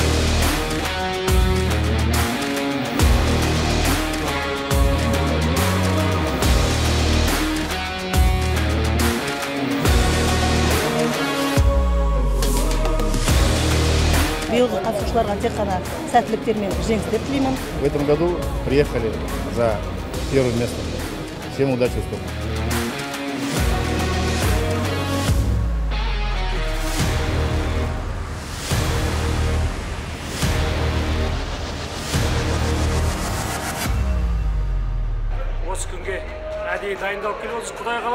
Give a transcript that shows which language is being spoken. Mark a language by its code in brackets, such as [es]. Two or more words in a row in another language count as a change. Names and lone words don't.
[kk] Биылғы қатысушыларға тек қана сәттіліктер мен жеңістер тілеймін. [ru] В этом году приехали за первое место. Всем удачи, успехов! [kk] Осы күнге әдейі дайындалып келіп отырсыз.